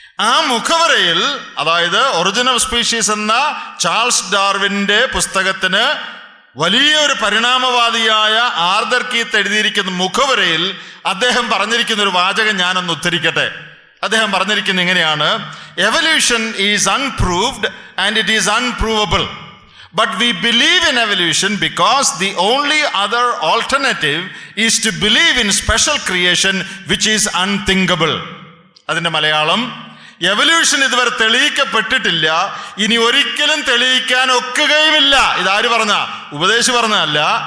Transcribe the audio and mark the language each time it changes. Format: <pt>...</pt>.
<ml>ആ മുഖവരയിൽ, അതായത് origin of species എന്ന ചാൾസ് ഡാർവിന്റെ പുസ്തകത്തിന് വലിയൊരു പരിണാമവാദിയായ ആർതർ കീത്ത് എഴുതിയിരിക്കുന്ന മുഖവരയിൽ അദ്ദേഹം പറഞ്ഞിരിക്കുന്ന ഒരു വാചകം ഞാനൊന്ന് ഉദ്ധരിക്കട്ടെ. അദ്ദേഹം പറഞ്ഞിരിക്കുന്നത് ഇങ്ങനെയാണ്:</ml> <en>Evolution is unproved and it is unprovable. But we believe in evolution because the only other alternative is to believe in special creation which is unthinkable.</en> <ml>അതിൻ്റെ മലയാളം, എവല്യൂഷൻ ഇതുവരെ തെളിയിക്കപ്പെട്ടിട്ടില്ല, ഇനി ഒരിക്കലും തെളിയിക്കാൻ ഒക്കുകയുമില്ല. ഇതാര് പറഞ്ഞ? ഉപദേശി പറഞ്ഞതല്ല.</ml>